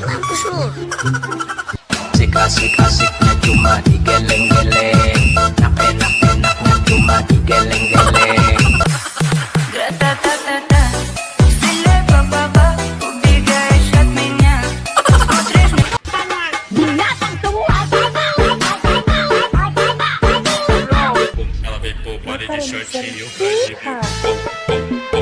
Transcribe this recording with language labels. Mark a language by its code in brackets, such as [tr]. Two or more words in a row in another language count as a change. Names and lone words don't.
[id] Asik-asik-asiknya cuma digeleng-geleng, enak-enaknya cuma digeleng-geleng. [pt] Ela vem por baile de shortinho pra exibir.